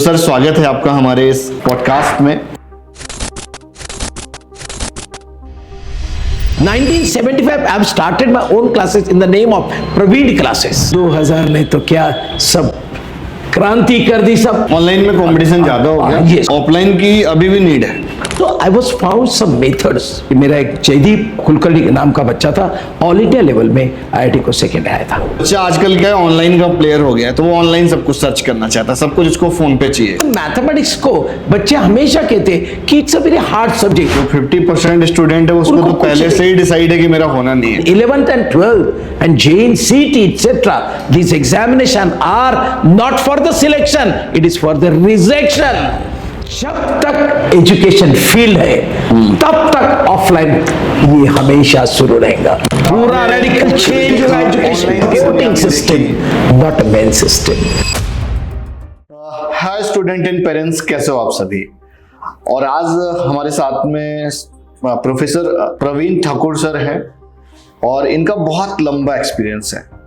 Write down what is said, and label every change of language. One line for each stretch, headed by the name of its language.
Hindi: Sir स्वागत है आपका हमारे इस पॉडकास्ट में।
English: 1975 I've started my own classes in the name of Praveen classes।
Hindi: 2000 में तो क्या सब क्रांति कर दी सब। ऑनलाइन में कंपटीशन ज्यादा हो गया,
English: Yes।
Hindi: ऑफलाइन की अभी भी नीड है। तो
English: I was found some methods.
Hindi: मेरा एक जयदीप कुलकर्णी नाम का बच्चा था, ऑल इंडिया लेवल में IIT को सेकेंड आया था। बच्चा आजकल क्या है, ऑनलाइन का प्लेयर हो गया है, तो वो ऑनलाइन सब कुछ सर्च करना चाहता है, सब कुछ उसको फोन पे चाहिए। मैथमेटिक्स को बच्चे हमेशा कहते कि
English: It's a very hard subject.
Hindi: जो 50% स्टूडेंट है उसको तो पहले से ही डिसाइड है कि मेरा होना नहीं है।
English: 11th and 12th and JEE, CET, etc. These examination are not for the selection, it is for the rejection।
Hindi: जब तक एजुकेशन फील्ड है तब तक ऑफलाइन ये हमेशा शुरू रहेगा। पूरा रेडिकल चेंज होगा education voting system, not main system. Hi student and parents, कैसे हो आप सभी। और आज हमारे साथ में प्रोफेसर प्रवीण ठाकुर सर हैं और इनका बहुत लंबा एक्सपीरियंस है।